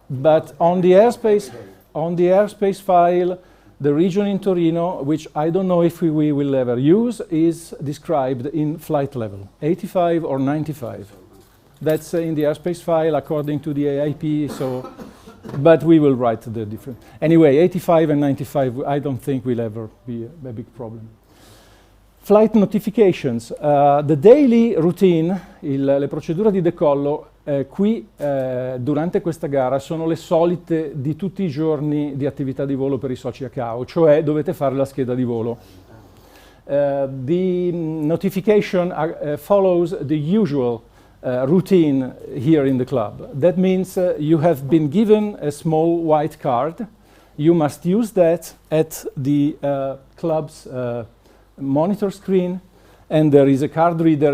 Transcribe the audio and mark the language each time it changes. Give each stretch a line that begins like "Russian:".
English: But on the airspace file, the region in Torino, which I don't know if we will ever use, is described in flight level, 85 or 95. That's in the airspace file according to the AIP, so, but we will write the different. Anyway, 85 and 95, I don't think will ever be a big problem. Flight notifications. The daily routine,
Italian: le procedure di decollo, qui durante questa gara sono le solite di tutti i giorni di attività di volo per i soci a CAO, cioè dovete fare la scheda di volo.
English: The notification follows the usual routine here in the club. That means you have been given a small white card. You must use that at the club's monitor screen, and there is a card reader.